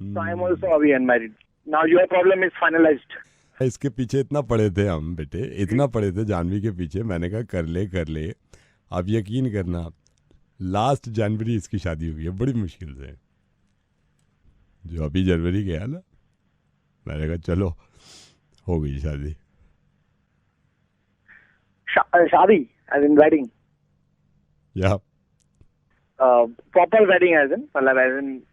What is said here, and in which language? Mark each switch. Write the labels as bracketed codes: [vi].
[en] So I am also unmarried. Now your problem is finalized. [hi] इसके पीछे इतना पड़े थे हम बेटे, इतना पड़े थे जानवी के पीछे। मैंने कहा कर ले। आप यकीन करना लास्ट जनवरी इसकी शादी हुई है, बड़ी मुश्किल से। जो अभी जनवरी गया ना, मैंने कहा चलो हो गई शादी। [en] शादी as in wedding. [hi] या [en] Proper wedding as in [hi] मतलब [en] as in